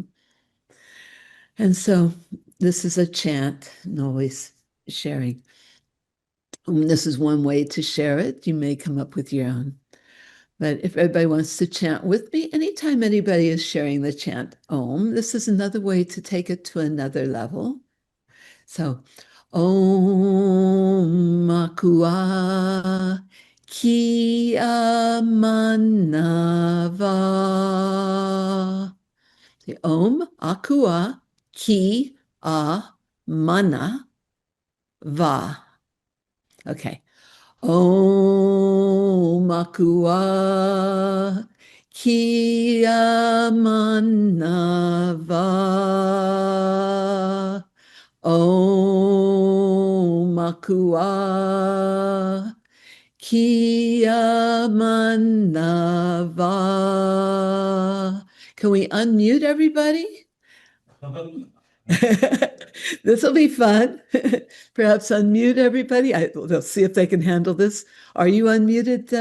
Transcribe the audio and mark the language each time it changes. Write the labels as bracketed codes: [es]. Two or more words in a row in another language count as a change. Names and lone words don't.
[en] And so this is a chant, and always sharing. This is one way to share it. You may come up with your own. But if everybody wants to chant with me, anytime anybody is sharing the chant Om, this is another way to take it to another level. So, Om Akua Ki Amanava. Om Akua Ki Amana Va. Okay. Om Akua Ki Amanava. Om Akua Ki Amanava. Can we unmute everybody? This will be fun. Perhaps unmute everybody. They'll see if they can handle this. Are you unmuted?